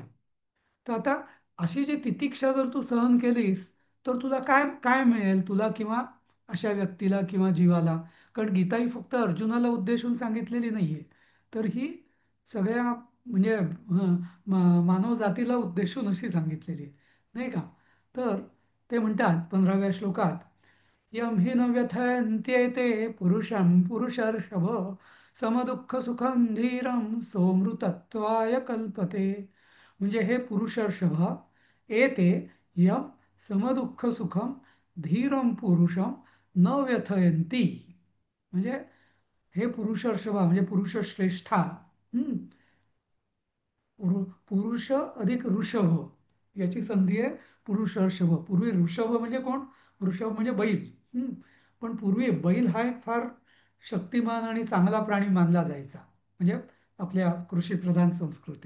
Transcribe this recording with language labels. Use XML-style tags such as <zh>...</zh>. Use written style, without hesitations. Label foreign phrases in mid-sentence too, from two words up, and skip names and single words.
<mr>तर आता अशी जी तितिक्षा जर तू सहन केलीस, तर तुला काय काय मिळेल, तुला किंवा अशा व्यक्तीला किंवा जीवाला? कारण गीता ही फक्त अर्जुनाला उद्देशून सांगितलेली नाहीये, तर ही सगळ्या म्हणजे मानव जातीला उद्देशून अशी सांगितलेली आहे, नाही का? तर ते म्हणतात 15व्या श्लोकात,</mr> <sa>यम हि न व्यथयन्त्येते पुरुषं पुरुषर्षभ समदुःख सुखं धीरं सोमृतत्वाय कल्पते.</sa> <mr>म्हणजे हे</mr> <sa>पुरुषर्षभ, एते यम समदुःख सुखम धीरं पुरुषम न व्यथयन्ती.</sa> <mr>म्हणजे हे पुरुषर्षभा म्हणजे पुरुषश्रेष्ठा. हम्म. पुरुष अधिक ऋषभ याची संधी आहे पुरुषर्षभ. पूर्वी ऋषभ म्हणजे कोण? ऋषभ म्हणजे बैल. हम्म. पण पूर्वी बैल हा एक फार शक्तिमान आणि चांगला प्राणी मानला जायचा, म्हणजे आपल्या कृषीप्रधान संस्कृतीत.</mr>